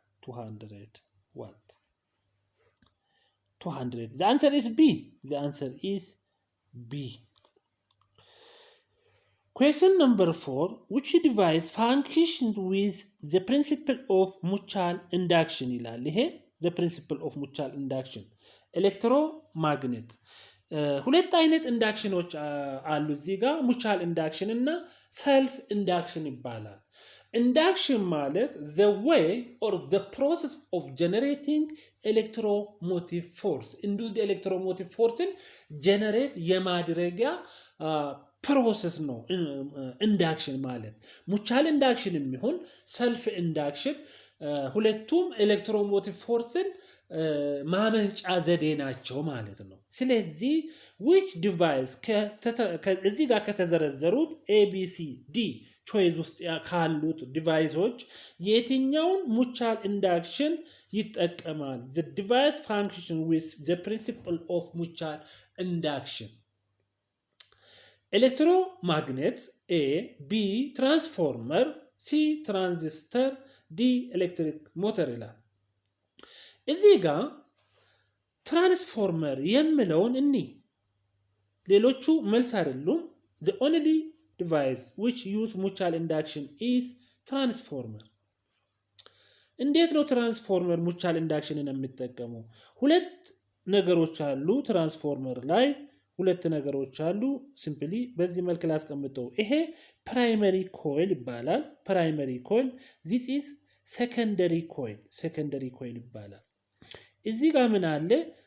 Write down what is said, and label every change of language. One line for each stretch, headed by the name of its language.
English: 200 watt. 200. The answer is B. The answer is B. Question number 4. Which device functions with the principle of mutual induction? The principle of mutual induction. Electromagnet.
Amharic: ሁለት አይነት ኢንዳክሽኖች አሉ እዚህ ጋር ሙቹዋል ኢንዳክሽን እና ሰልፍ ኢንዳክሽን ይባላል። ኢንዳክሽን ማለት
English: the way or the process of generating electromotive force.
Amharic: induced electromotive forceን ጀነሬት የማድረጊያ ፕሮሰስ ነው ኢንዳክሽን ማለት። ሙቹዋል ኢንዳክሽን የሚሆን ሰልፍ ኢንዳክሽን ሁለቱም ኤሌክትሮሞቲቭ ፎርስን ማመንጫ ዘዴ ናቸው ማለት ነው። ስለዚህ
English: which device
Amharic: እዚህ ጋር ከተዘረዘሩት ABCD ቾይስ ውስጥ ካሉት ዲቫይሶች የትኛውን ሙቹዋል ኢንዳክሽን ይጠቀማል?
English: the device function with the principle of mutual induction.
Amharic: ኤሌክትሮማግኔት A, B ትራንስፎርመር፣ C ትራንዚስተር፣ D ኤሌክትሪክ ሞተር ይላል። እዚህ ጋር ትራንስፎርመር የሚለውን ሌሎቹ መልስ አይደሉም።
English: the only device which use mutual induction is transformer.
Amharic: እንዴት ነው ትራንስፎርመር ሙቹዋል ኢንዳክሽንን የሚጠቀመው? ሁለት ነገሮች አሉ ትራንስፎርመር ላይ ሁለት ነገሮች አሉ። ሲምፕሊ በዚህ መልክ ላስቀምጠው። ይሄ ፕራይመሪ ኮይል ይባላል። ፕራይመሪ ኮይል
English: this is secondary
Amharic: ኮይል ይባላል። እዚህ ጋር ምን አለ?